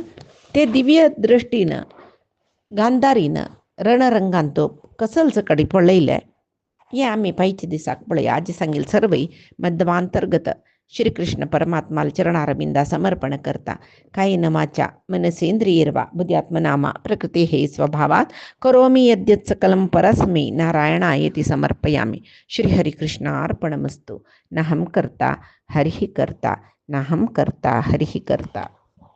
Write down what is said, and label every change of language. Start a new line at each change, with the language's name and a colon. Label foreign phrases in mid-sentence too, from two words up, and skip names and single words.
Konkani: ते दिव्य दृश्टीन गांधारीन रणरंगान तो कसलच कडी पळयले हे आमी पायचे दिसाक पळया. आज सांगील सर्वय मध्वांतर्गत श्रीकृष्ण परमात्माल चरणारविंदा समर्पण करता.
Sanskrit: कायेन वाचा मनसेंद्रियैर्वा बुद्ध्यात्मनामा प्रकृते हे स्वभावात करोमि यद्यत् सकलं परस्मै नारायणायेति समर्पयामि. श्रीहरिकृष्णार्पणमस्तु. नाहं कर्ता हरिः कर्ता, नाहं कर्ता हरिः कर्ता.